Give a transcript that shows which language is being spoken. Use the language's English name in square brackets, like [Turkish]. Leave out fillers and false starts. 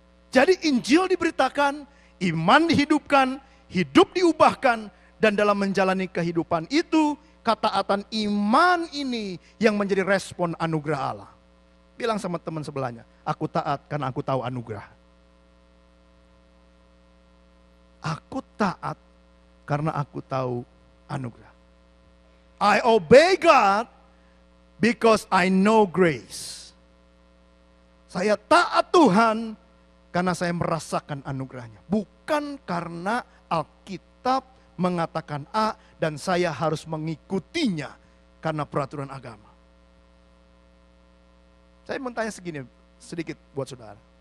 [Indonesian] Jadi Injil diberitakan, iman dihidupkan, hidup diubahkan, dan dalam menjalani kehidupan itu, ketaatan iman ini yang menjadi respon anugerah Allah. Bilang sama teman sebelahnya, aku taat karena aku tahu anugerah. Aku taat karena aku tahu anugerah. [English] I obey God because I know grace. [Indonesian] Saya taat Tuhan karena saya merasakan anugerahnya. Bukan karena Alkitab mengatakan A dan saya harus mengikutinya karena peraturan agama. Saya mau tanya segini sedikit buat saudara.